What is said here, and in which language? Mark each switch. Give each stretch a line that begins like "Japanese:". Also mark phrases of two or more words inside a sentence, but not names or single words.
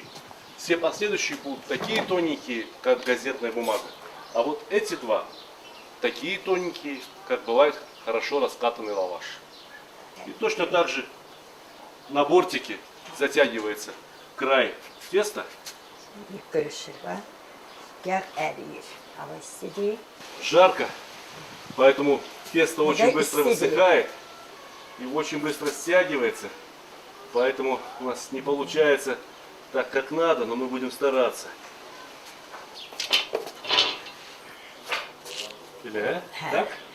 Russian: Все последующие будут такие тоненькие, как газетная бумага. А вот эти два такие тоненькие, как бывает хорошо раскатанный лаваш. И точно так же на бортике затягивается край теста.
Azerbaijani: bir qırışır var. Yağ əriyir. Hava istidir.
Russian: Жарко, поэтому тесто очень Да, быстро и высыхает и очень быстро стягивается. Поэтому у нас не получается так, как надо, но мы будем стараться. Или, так?